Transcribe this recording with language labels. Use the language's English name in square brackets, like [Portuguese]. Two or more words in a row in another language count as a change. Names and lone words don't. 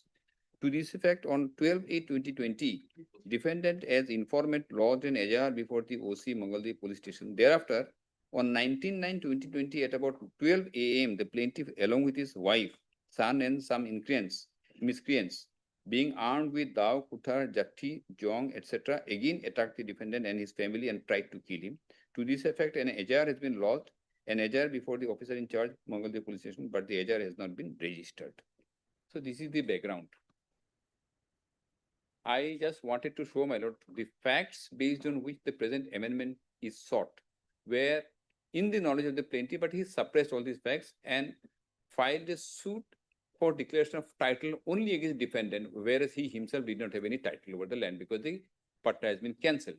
[English] To this effect, on 12/8/2020, defendant as informant lodged an AJR before the OC Mangaldev police station. Thereafter, on 19/9/2020 at about 12 a.m., the plaintiff, along with his wife, son, and some miscreants, being armed with [Assamese] dao, kuthar, jatti, jong, [English] etc., again attacked the defendant and his family and tried to kill him. To this effect, an AJR has been lodged, an AJR before the officer in charge, Mangaldev police station, but the AJR has not been registered. So this is the background. I just wanted to show, my lord, the facts based on which the present amendment is sought, where in the knowledge of the plaintiff, but he suppressed all these facts and filed a suit for declaration of title only against defendant, whereas he himself did not have any title over the land because the patta has been cancelled.